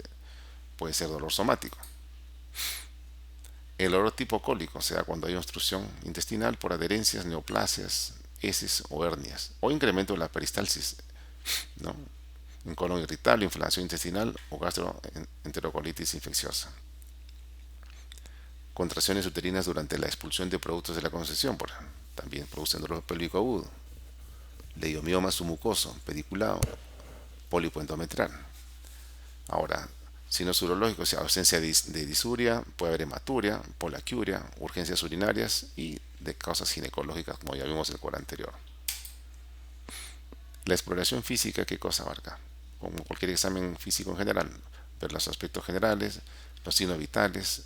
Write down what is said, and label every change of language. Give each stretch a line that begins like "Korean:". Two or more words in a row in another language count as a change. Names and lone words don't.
Spanish: Puede ser dolor somático. El dolor tipo cólico se da cuando hay obstrucción intestinal por adherencias, neoplasias, heces o hernias, o incremento de la peristalsis, ¿no? Un colon irritable, inflamación intestinal o gastroenterocolitis infecciosa. Contracciones uterinas durante la expulsión de productos de la concepción, también producen dolor pélvico agudo. Leiomioma submucoso, pediculado, pólipo endometrial. Ahora, signos urológicos, ausencia de disuria, puede haber hematuria, polaquiuria, urgencias urinarias y de causas ginecológicas, como ya vimos en el cuadro anterior. La exploración física, ¿qué cosa abarca? Como cualquier examen físico en general, ver los aspectos generales, los signos vitales.